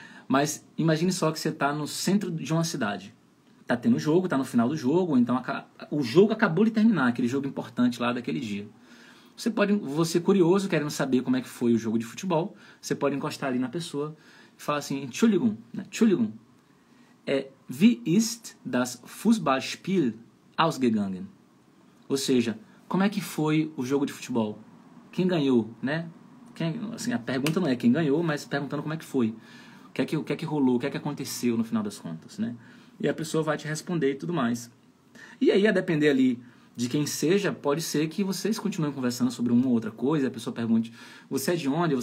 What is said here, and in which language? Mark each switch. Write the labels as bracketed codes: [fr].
[pt] Mas imagine só que você está no centro de uma cidade. Tá tendo jogo, tá no final do jogo, então o jogo acabou de terminar, aquele jogo importante lá daquele dia. Você curioso, querendo saber como é que foi o jogo de futebol, você pode encostar ali na pessoa e falar assim, Entschuldigung, né? [de] Entschuldigung, wie ist das Fußballspiel ausgegangen? [pt] Ou seja, como é que foi o jogo de futebol? Quem ganhou, né? Assim, a pergunta não é quem ganhou, mas perguntando como é que foi. O que é que rolou, o que é que aconteceu no final das contas, né? E a pessoa vai te responder e tudo mais. E aí, a depender ali de quem seja, pode ser que vocês continuem conversando sobre uma ou outra coisa, a pessoa pergunte, você é de onde?